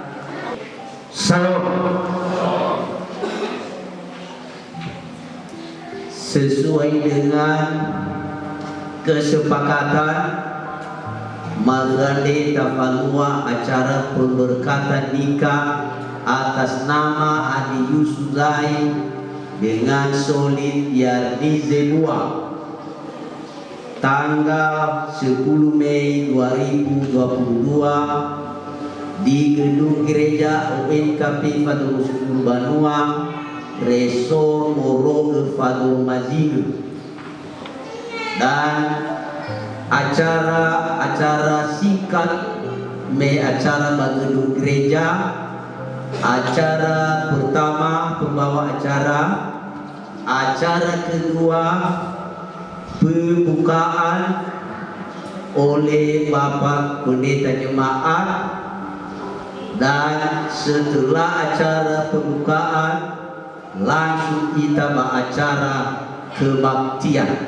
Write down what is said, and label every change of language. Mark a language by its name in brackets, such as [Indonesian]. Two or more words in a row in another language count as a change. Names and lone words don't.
[Indonesian] Salam. Sesuai dengan kesepakatan Magande Tafalua acara pemberkatan nikah atas nama Adi Yusuzai dengan Solid Yardi Zebua tanggal 10 Mei 2022 di gedung gereja ONKP Fadul Syukur Banuang, Resor Moroge Fadul Mazinu. Dan acara singkat acara gedung gereja. Acara pertama pembawa acara kedua pembukaan oleh Bapak Pendeta Jemaat, dan setelah acara pembukaan langsung kita beracara kebaktian.